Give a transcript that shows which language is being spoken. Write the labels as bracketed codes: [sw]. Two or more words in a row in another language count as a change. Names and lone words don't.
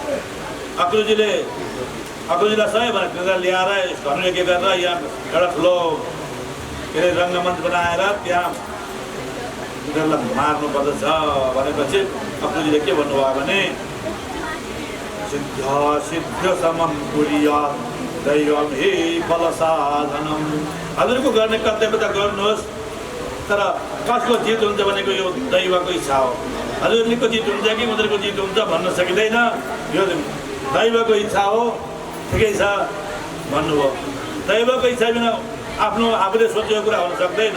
[ne] अक्रुजीलाई सही भने तिनीहरूलाई ल्याएर धनु यज्ञ गरेर यहाँ एउटा ठुलो के अरे रङ्गमञ्च बनाएर त्यहाँ तिनीहरूलाई मार्नु पर्दछ भनेपछि अक्रुजीले के भन्नुभयो भने [sa] सिद्ध समम कुर्यात् दैवम हि बल साधनम। [ne] हजुरको गर्ने कर्तव्य त गर्नुहोस्, तर कसको जित हुन्छ भनेको यो दैवको इच्छा हो। हजुरको जित हुन्छ कि उनीहरूको जित हुन्छ भन्न सकिँदैन, यो दैवको इच्छा हो। ठिकै छ भन्नुभयो। दैवको इच्छा बिना आफ्नो आफूले सोचेको कुरा हुन सक्दैन।